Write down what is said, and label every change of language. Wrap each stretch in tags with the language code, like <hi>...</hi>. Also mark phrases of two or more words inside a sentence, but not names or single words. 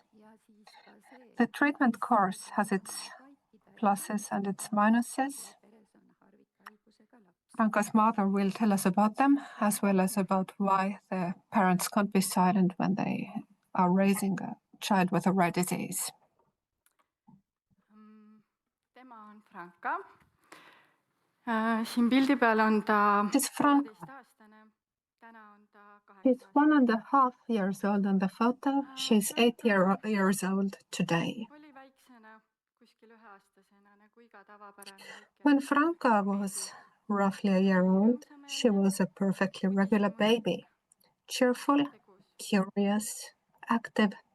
<en>The treatment course has its pluses and its minuses. Franka's mother will tell us about them, as well as about why the parents can't be silent when they are raising a child with a rare disease.</en> <et>Tema on Franka. Siin pildi peal on ta 15-aastane.</et> <en>He's 1.5 years old on the photo. She's 8 years old today. When Franka was roughly a year old, she was a perfectly regular baby, cheerful, curious, active.</en>